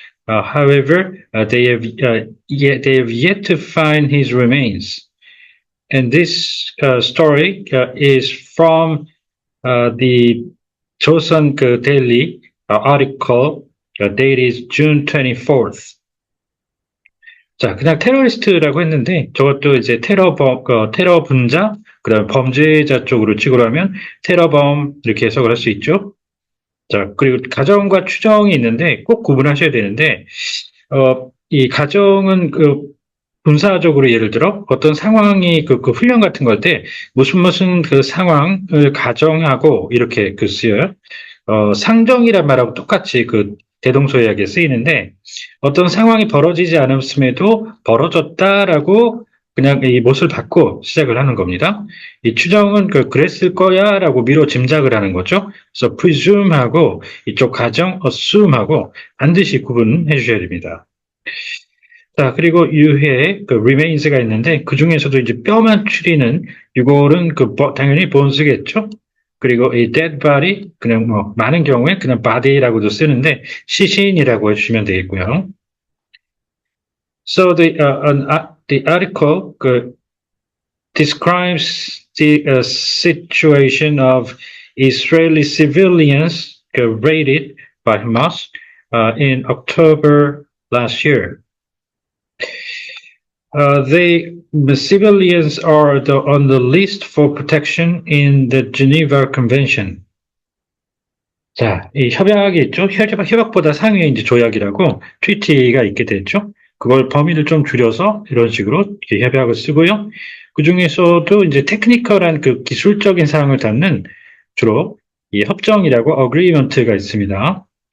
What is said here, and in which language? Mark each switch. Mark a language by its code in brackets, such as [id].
[en] However, they have yet to find his remains. And this story is from the Joseon Daily article dated June 24th. [ko] 자, 그냥 테러리스트라고 했는데 저것도 이제 테러 분자, 그다음 범죄자 쪽으로 치고 하면 테러범 이렇게 해석을 할 수 있죠. 자, 그리고 가정과 추정이 있는데 꼭 구분하셔야 되는데 이 가정은 군사적으로 예를 들어 어떤 상황이 그 훈련 같은 걸 때 무슨 그 상황을 가정하고 이렇게 쓰여요. 상정이란 말하고 똑같이 대동소이하게 쓰이는데 어떤 상황이 벌어지지 않았음에도 벌어졌다라고 그냥 이 못을 받고 시작을 하는 겁니다. 이 추정은 그랬을 거야라고 미뤄 짐작을 하는 거죠. 그래서 presume하고 이쪽 가정 assume하고 반드시 구분해 주셔야 됩니다. 자, 그리고 유해, 그 remains가 있는데, 그 중에서도 이제 뼈만 추리는, 이거는 당연히 bones겠죠? 그리고 이 dead body, 그냥 많은 경우에 그냥 body라고도 쓰는데, 시신이라고 해주시면 되겠고요. [en] So the article describes the situation of Israeli civilians raided by Hamas in October last year. The civilians are on the list for protection in the Geneva Convention. [ko] 자, 이 협약이 있죠? 협약보다 상위에 이제 조약이라고 트리티가 있게 됐죠? 그걸 범위를 좀 줄여서 이런 식으로 협약을 쓰고요. 그 중에서도 이제 테크니컬한 그 기술적인 사항을 담는 주로 이 협정이라고 어그리먼트가 있습니다.